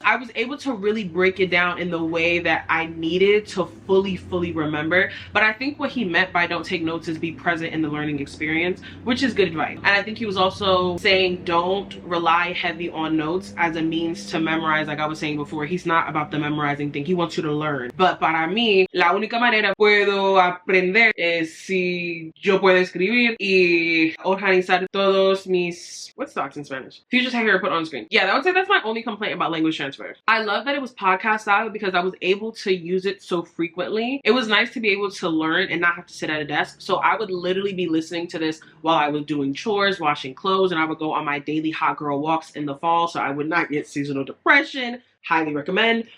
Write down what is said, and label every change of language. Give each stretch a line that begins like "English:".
English: I was able to really break it down in the way that I needed to fully remember. But I think what he meant by don't take notes is be present in the learning experience, which is good advice. And I think he was also saying don't rely heavy on notes as a means to memorize. Like I was saying before, he's not about the memorizing thing. He wants you to learn. But
Spanish: para mí, la única manera puedo aprender es si yo puedo escribir y organizar todos mis,
English: what's stocks in Spanish? Future Tahirah put on screen. Yeah, I would say that's my only complaint about language transfer. I love that it was podcast style because I was able to use it so frequently. It was nice to be able to learn and not have to sit at a desk. So I would literally be listening to this while I was doing chores, washing clothes, and I would go on my daily hot girl walks in the fall so I would not get seasonal depression. Highly recommend.